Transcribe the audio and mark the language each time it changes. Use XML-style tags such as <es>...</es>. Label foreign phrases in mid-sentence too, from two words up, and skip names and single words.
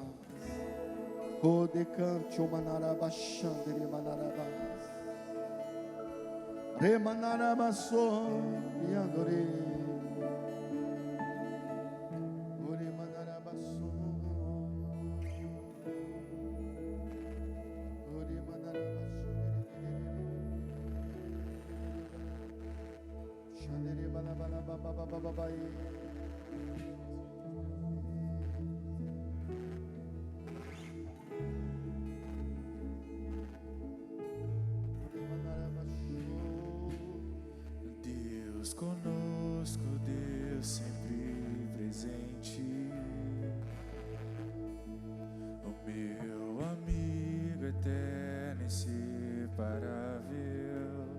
<pt>Ode canto manara bashanderi manara bas. Remanara maso yandore. Ore manara baso. Ore manara baso. Shandere bala bala baba baba baba. Conosco, Deus sempre presente, o meu amigo eterno e inseparável,</pt>